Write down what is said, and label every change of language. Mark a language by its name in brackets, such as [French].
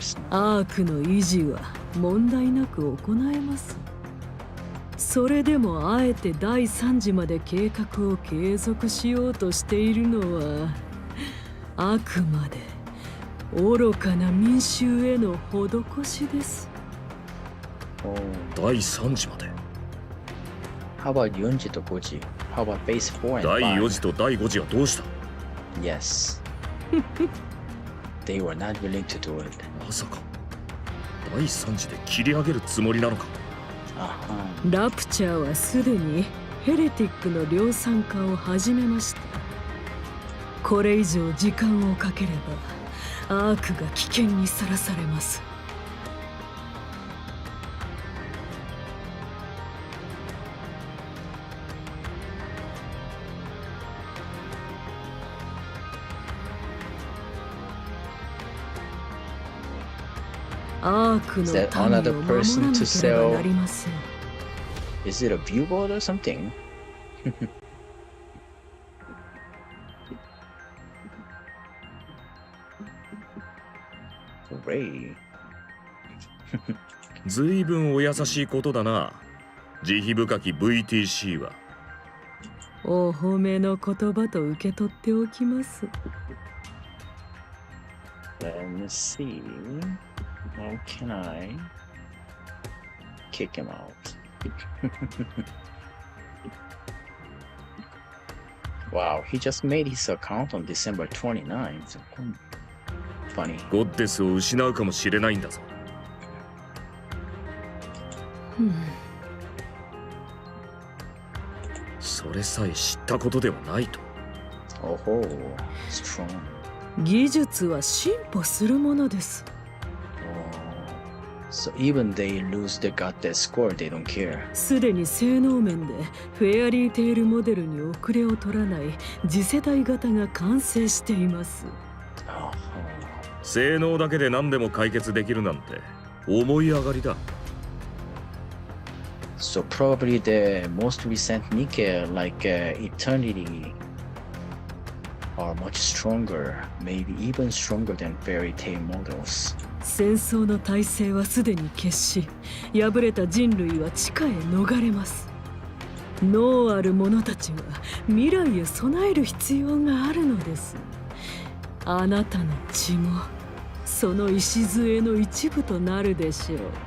[Japanese] アークの維持は問題なく行えます。それでもあえて第3次まで計画を継続しようとしているのはあくまで愚かな民衆への施しです。第3次まで。 [English] How about [Japanese] 4時と5時 [English] How about base 4 and 5? [Japanese] 第4次と第5次はどうした？ [English] Yes. They were not willing to do it. [Japanese] まさか第3次で切り上げるつもりなのか？ラプチャーはすでにヘレティックの量産化を始めました。これ以上時間をかければアークが危険にさらされます。アークの民を守らなければなりません。 [English] Is it a viewboard or something? Hooray. [Japanese] ずいぶんお優しいことだな。慈悲深き VTC は。お褒めの言葉と受け取っておきます。 [English] Let me see. How can I kick him out? Wow, he just made his account on December 29th. Funny. [Japanese] ゴッデスを失うかもしれないんだぞ。それさえ知ったことではないと。 [English] Oh, strong. [Japanese] 技術は進歩するものです。 [English] So even they lose the got that score, they don't care. [Japanese] すでに性能面でフェアリーテールモデルに遅れを取らない次世代型が完成しています。性能だけで何でも解決できるなんて思い上がりだ。 [English] So probably the most recent nikke, like Eternity, are much stronger, maybe even stronger than fairy tale models. [Japanese] 戦争の体制はすでに決し、敗れた人類は地下へ逃れます。脳ある者たちは未来へ備える必要があるのです。あなたの血もその礎の一部となるでしょう。